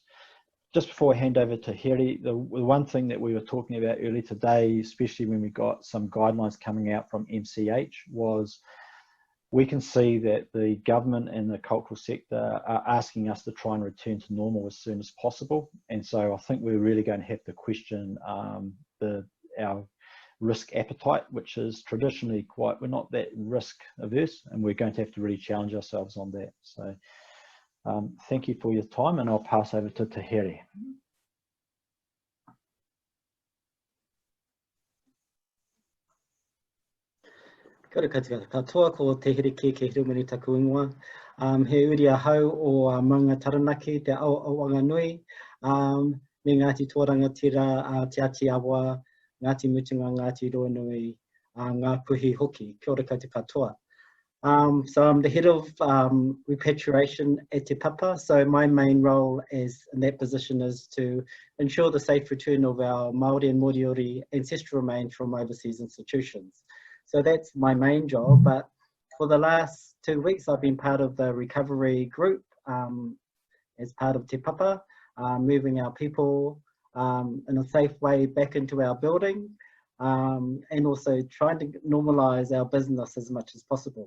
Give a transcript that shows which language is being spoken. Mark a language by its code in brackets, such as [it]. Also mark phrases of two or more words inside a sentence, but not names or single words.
[en] Just before I hand over to Hiri, the one thing that we were talking about earlier today, especially when we got some guidelines coming out from MCH, was we can see that the government and the cultural sector are asking us to try and return to normal as soon as possible. And so I think we're really going to have to question our risk appetite, which is traditionally we're not that risk averse, and we're going to have to really challenge ourselves on that. So thank you for your time, and I'll pass over to Te Here. [mi] Kia ora katoa ko te Herekiekie Herewini taku ingoa. He uri a hau o maunga taranaki te Aotearoa nui, me Ngāti Tōrangatira, Te Aotearoa, Ngāti Mutunga, Ngāti Ronui, Ngā Puhi hoki. Kia ora katoa. [en] So I'm the head of repatriation at Te Papa. So my main role in that position is to ensure the safe return of our Māori and Moriori ancestral remains from overseas institutions. So that's my main job, but for the last 2 weeks I've been part of the recovery group as part of Te Papa, moving our people in a safe way back into our building, and also trying to normalise our business as much as possible.